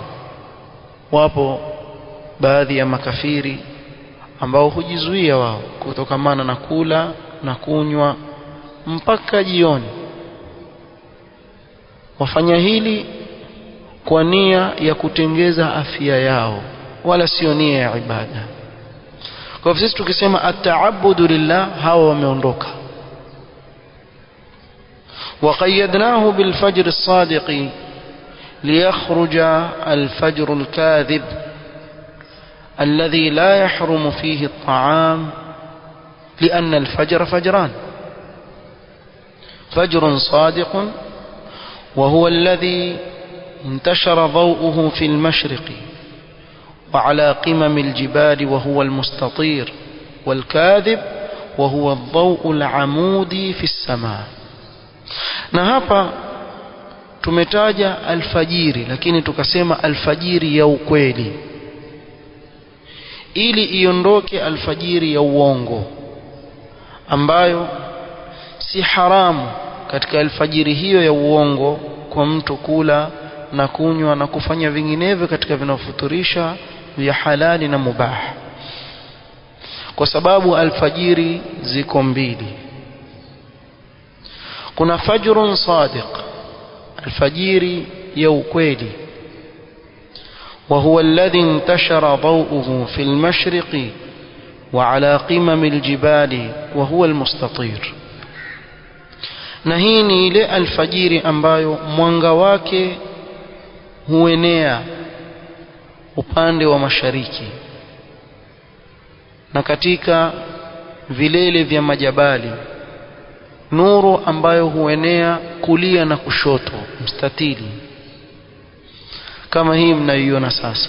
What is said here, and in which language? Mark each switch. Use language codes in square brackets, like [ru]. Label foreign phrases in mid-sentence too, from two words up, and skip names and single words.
[sw] Wapo baadhi ya makafiri ambao hujizuia wao kutokamana na kula na kunywa mpaka jioni. Wafanya hili kwa nia ya kutengeza afya yao, wala sio nia ya ibada. Kwa hivyo sisi tukisema [ar] التعبد لله, [sw] hawa wameondoka. [ar] وقيدناه بالفجر الصادق ليخرج الفجر الكاذب الذي لا يحرم فيه الطعام، لأن الفجر فجران: فجر صادق وهو الذي انتشر ضوءه في المشرق وعلى قمم الجبال وهو المستطير، والكاذب وهو الضوء العمودي في السماء. [sw] na hapa tumetaja alfajiri, lakini tukasema alfajiri ya ukweli ili iondoke alfajiri ya uongo, ambayo si haramu katika alfajiri hiyo ya uongo kwa mtu kula na kunywa na kufanya vinginevyo katika vinafuturisha vya halali na mubah. kwa sababu alfajiri ziko mbili. Kuna [ar] فجر صادق, [sw] alfajiri ya ukweli, [ar] وهو الذي انتشر ضوءه في المشرق وعلى قمم الجبال وهو المستطير. [sw] na hii ni ile alfajiri ambayo mwanga wake huenea upande wa mashariki na katika vilele vya majabali, nuru ambayo huenea kulia na kushoto, mstatili, kama hii mnayoiona sasa.